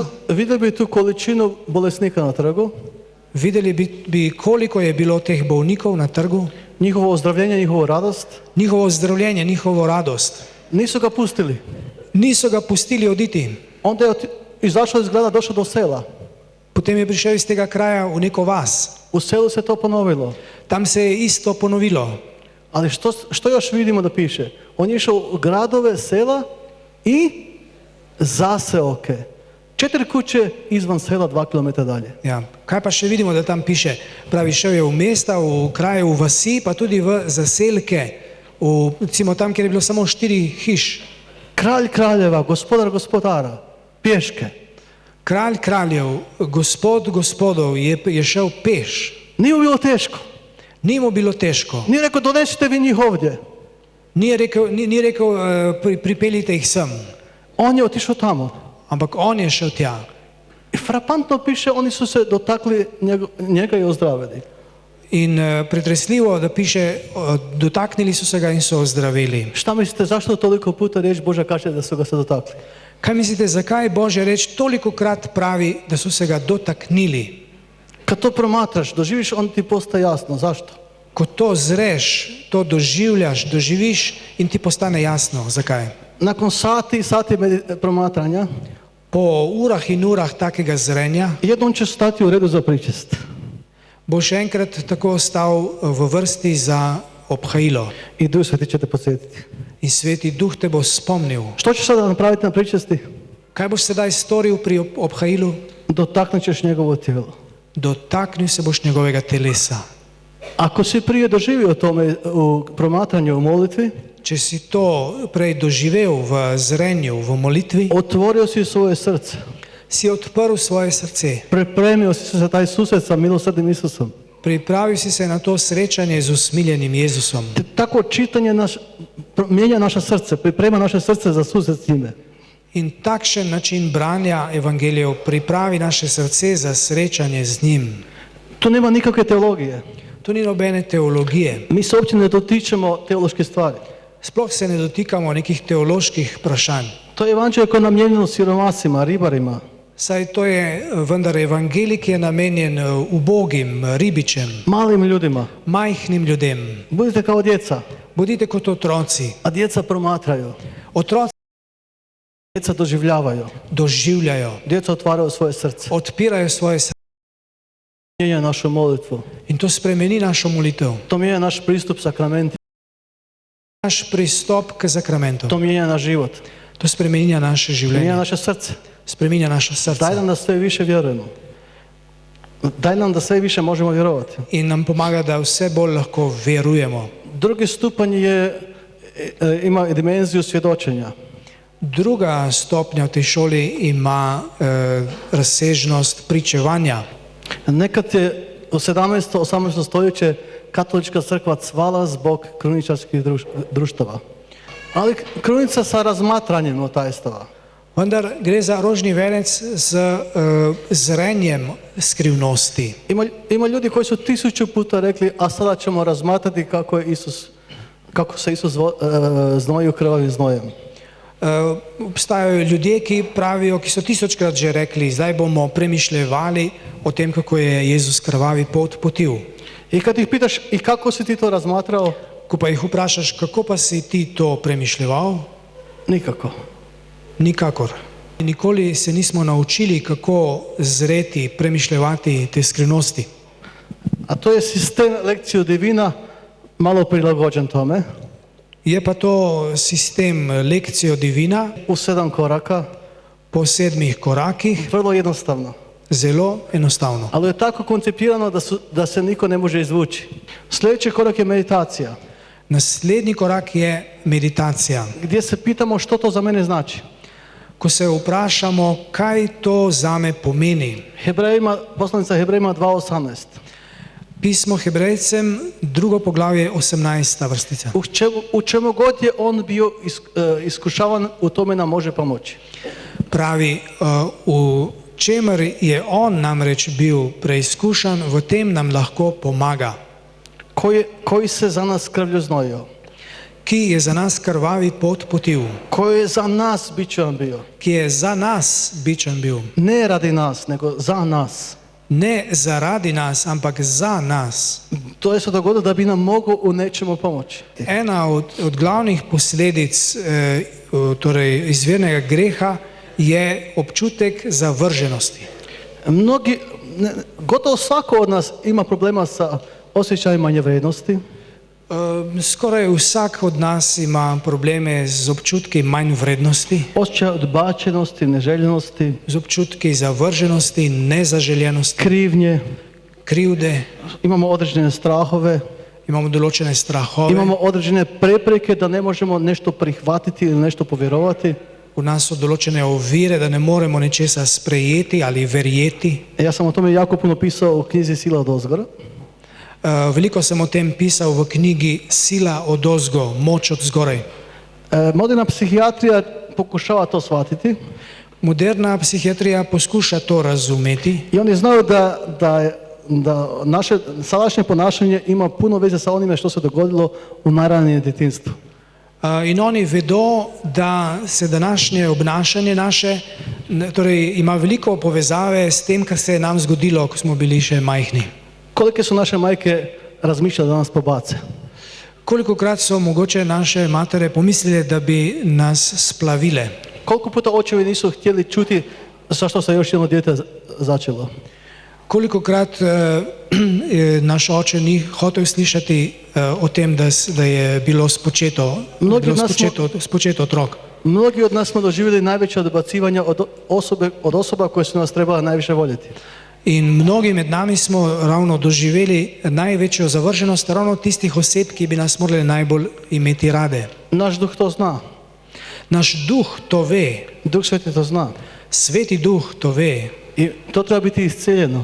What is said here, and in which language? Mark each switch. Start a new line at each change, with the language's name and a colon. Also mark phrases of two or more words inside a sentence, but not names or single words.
Croatian: vidjeli bi tu količinu bolesnika na trgu,
Slovenian: videli bi koliko je bilo teh bolnikov na trgu,
Croatian: njihovo ozdravljenje, njihovu radost.
Slovenian: njihovo zdravljenje, njihovo radost.
Croatian: Nisu ga pustili.
Slovenian: Niso ga pustili oditi.
Croatian: Onda je izašao iz grada, došao do sela.
Slovenian: Potem je prišel iz tega kraja v neko vas.
Croatian: U selu se to ponovilo.
Slovenian: Tam se je isto ponovilo.
Croatian: Ali što još vidimo da piše? On je išao u gradove, sela i zaseoke. 4 kuće izvan sela, 2 km dalje.
Slovenian: Ja. Kaj pa še vidimo, da tam piše? Pravi, šel je v mesta, v kraje, v vasi, pa tudi v zaselke, recimo tam, kjer je bilo samo 4 hiš.
Croatian: Kralj kraljeva, gospodar gospodara, pješke.
Slovenian: Kralj kraljev, gospod gospodov je šel peš.
Croatian: Nije mu bilo teško.
Slovenian: Ni mu bilo težko.
Croatian: Nije rekao donesite vi njih ovdje.
Slovenian: Ni rekel pripeljite jih sem.
Croatian: On je otišao tamo.
Slovenian: Ampak on je šel tja.
Croatian: I frapantno piše, oni su se dotakli njega i ozdravili.
Slovenian: In pretresljivo, da piše, dotaknili so se ga in so ozdravili.
Croatian: Šta mislite, zašto toliko puta riječ Božja kaže da su ga se dotakli?
Slovenian: Kaj mislite, zakaj Božja reč toliko krat pravi, da so se ga dotaknili?
Croatian: Kad to promatraš, doživiš, on ti postaje jasno. Zašto?
Slovenian: Ko to zreš, to doživljaš, doživiš in ti postane jasno. Zakaj?
Croatian: Nakon sati i sati promatranja,
Slovenian: Po urah in urah takega zrenja
Croatian: jednom će stati u redu za pričest.
Slovenian: bo še enkrat tako stal v vrsti za obhajilo.
Croatian: I Duh Sveti će te podsjetiti.
Slovenian: In Sveti Duh te bo spomnil.
Croatian: Što ćeš sada napraviti na pričesti?
Slovenian: Kaj boš sedaj storil pri obhajilu?
Croatian: Dotaknut ćeš njegovo tijelo.
Slovenian: Dotaknil se boš njegovega telesa.
Croatian: Ako si prije doživio tome u promatranju, u molitvi,
Slovenian: Če si to prej doživel v zrenju, v molitvi,
Croatian: otvorio si svoje srce,
Slovenian: si odprl svoje srce.
Croatian: pripremio si se za taj susret sa milosrdnim Isusom.
Slovenian: Pripravil si se na to srečanje z usmiljenim Jezusom.
Croatian: Tako čitanje mijenja naše srce, priprema naše srce za susret s njime.
Slovenian: In takšen način branja evangelijev pripravi naše srce za srečanje z njim.
Croatian: Tu nema nikakve teologije.
Slovenian: Tu ni nobene teologije.
Croatian: Mi se uopće ne dotičemo teološke stvari.
Slovenian: Sploh se ne dotikamo nekih teoloških vprašanj.
Croatian: To je evanđelje koje je namijenjeno siromasima, ribarima.
Slovenian: Saj to je vendar evangelij, ki je namenjen ubogim, ribičem,
Croatian: Malim ljudima.
Slovenian: majhnim ljudem.
Croatian: Budite kao djeca,
Slovenian: Bodite kot otroci.
Croatian: a djeca promatraju.
Slovenian: Otroci
Croatian: Djeca doživljavaju.
Slovenian: doživljajo,
Croatian: Djeca otvaraju svoje srce.
Slovenian: odpirajo svoje srce
Croatian: Mijenja našu molitvu.
Slovenian: in to spremeni našo molitev.
Croatian: To mijenja naš pristup sakramentima.
Slovenian: Naš pristop k sakramentu.
Croatian: To mijenja naš život.
Slovenian: To spremenja naše
Croatian: Mijenja
Slovenian: življenje.
Croatian: naše srce.
Slovenian: Spreminja naše
Croatian: Daj
Slovenian: srce.
Croatian: nam da sve više vjerujemo. Daj nam da sve više možemo vjerovati.
Slovenian: In nam pomaga, da vse bolj lahko verujemo.
Croatian: Drugi stupanj ima dimenziju svjedočenja.
Slovenian: Druga stopnja v tej šoli ima razsežnost pričevanja.
Croatian: Nekad je u 17. 18. stoljeće katolička crkva cvala zbog kruničarskih društava. Ali krunica sa razmatranjem notajstava.
Slovenian: Vendar gre za rožni venec z zrenjem skrivnosti.
Croatian: Ima ljudi koji su 1000 puta rekli, a sada ćemo razmatrati kako se Isus znoji krvavim znojem.
Slovenian: Obstajajo ljudje, ki pravijo, ki so 1000krat že rekli, zdaj bomo premišljevali o tem, kako je Jezus krvavi pot potil.
Croatian: I kad ih pitaš, i kako si ti to razmatrao?
Slovenian: Ko pa jih vprašaš, kako pa si ti to premišljeval?
Croatian: Nikako.
Slovenian: Nikakor. Nikoli se nismo naučili, kako zreti, premišljevati te skrivnosti.
Croatian: A to je sistem lekciju divina malo prilagođen tome.
Slovenian: Je pa to sistem lekcijo divina
Croatian: U 7 koraka,
Slovenian: po 7 korakih,
Croatian: vrlo jednostavno.
Slovenian: zelo enostavno.
Croatian: Ali je tako koncipirano da se niko ne može izvući. Sljedeći korak je meditacija.
Slovenian: Naslednji korak je meditacija.
Croatian: Gdje se pitamo što to za mene znači.
Slovenian: ko se vprašamo, kaj to zame pomeni.
Croatian: Poslanica Hebrejima 2.18.
Slovenian: Pismo Hebrejcem, 2. poglavje, 18. vrstica.
Croatian: U čemu god je on bio iskušavan, u tome nam može pomoći.
Slovenian: Pravi, v čemer je on namreč bil preizkušan, v tem nam lahko pomaga.
Croatian: Koji se za nas krvlju znojio.
Slovenian: Ki je za nas krvavi pot potil.
Croatian: Koji je za nas bičan bio.
Slovenian: Ki je za nas bičan bil.
Croatian: Ne radi nas, nego za nas.
Slovenian: Ne zaradi nas, ampak za nas.
Croatian: To je se dogodilo da bi nam mogao u nečemu pomoći.
Slovenian: Ena od glavnih posledic torej izvirnega greha je občutek zavrženosti.
Croatian: Gotovo svako od nas ima problema sa osjećajem manje vrednosti.
Slovenian: Skoraj vsak od nas ima probleme z občutki manj vrednosti,
Croatian: Osjećaj odbačenosti, neželjenosti,
Slovenian: z občutki zavrženosti, nezaželjenosti,
Croatian: krivnje,
Slovenian: krivde,
Croatian: imamo određene strahove,
Slovenian: imamo določene strahove,
Croatian: imamo određene prepreke da ne možemo nešto prihvatiti ili nešto povjerovati.
Slovenian: v nas so določene ovire, da ne moremo nečesa sprejeti ali verjeti.
Croatian: Ja sam o tome jako puno pisao u knjizi Sila odozgora.
Slovenian: Veliko sem o tem pisal v knjigi Sila odozgo, moč od zgoraj.
Croatian: Moderna psihijatrija pokušava to shvatiti
Slovenian: Moderna psihijatrija poskuša to razumeti
Croatian: i oni znaju da naše sadašnje ponašanje ima puno veze sa onime što se dogodilo u najranijem djetinjstvu.
Slovenian: in oni vedo, da se današnje obnašanje naše torej ima veliko povezave s tem, kar se je nam zgodilo, ko smo bili še majhni.
Croatian: Kolike su naše majke razmišljale da nas pobace?
Slovenian: Kolikokrat so mogoče naše matere pomislile, da bi nas splavile?
Croatian: Koliko puta očevi nisu htjeli čuti zašto se još jedno dijete začelo?
Slovenian: Kolikokrat naš oče ni hotel slišati o tem, da je bilo spočeto otrok.
Croatian: Mnogi od nas smo doživjeli najveće odbacivanja od osoba koje su nas trebala najviše voljeti.
Slovenian: In mnogi med nami smo ravno doživeli največjo zavrženost ravno tistih oseb, ki bi nas morali najbolj imeti rade.
Croatian: Naš duh to zna.
Slovenian: Naš duh to ve.
Croatian: Duh Sveti to zna.
Slovenian: Sveti duh to ve.
Croatian: I to treba biti iscijeljeno.